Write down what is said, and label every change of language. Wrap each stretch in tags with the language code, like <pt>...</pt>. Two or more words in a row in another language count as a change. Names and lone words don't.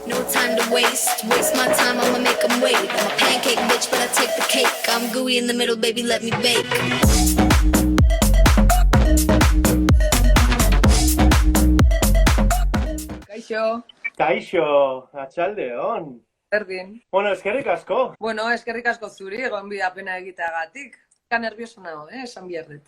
<en>time to waste. Waste my time, I'ma make them wait. I'm a pancake bitch, but I take the cake. I'm gooey in the middle, baby, let me bake.</en> <eu>Kaixo. Kaixo, atxaldeon. Berdin. Bueno, eskerrik asko. Bueno, eskerrik asko zuri, gonbidapena egiteagatik.</eu> <es>Ka nervioso</es> <eu>nago, esan biharret.</eu>